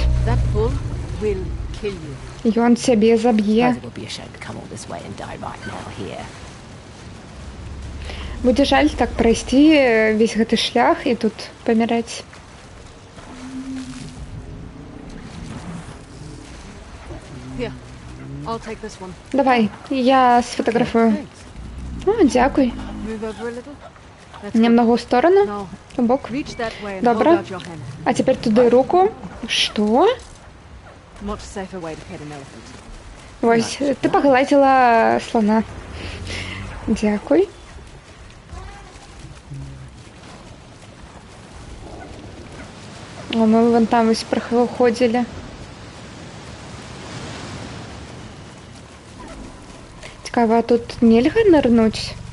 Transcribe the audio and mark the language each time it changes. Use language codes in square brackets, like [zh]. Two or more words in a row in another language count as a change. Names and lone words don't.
[en] That bull will kill you. [be] Ён цябе заб'е. [en] It would be a shame to come all this way and die right now here. [be] Будзе жаль так прайсці весь гэты шлях і тут паміраць. [en] Here, I'll take this one. [ru] Давай, я сфотографую. О, [be] дзякуй. [en] Move over a little. Let's go. [ru] Немного ў сторону, [en] No, [be] у бок. [en] reach that way and [be] Добра. [en] hold out your hand. [be] А цяпер туды руку. Што? [en] Much safer way to pet an elephant. [be] Вось, ты пагладзіла слона. Дзякуй. О, мы вон там вось праходзілі. Цікава, а тут нельга нырнуць?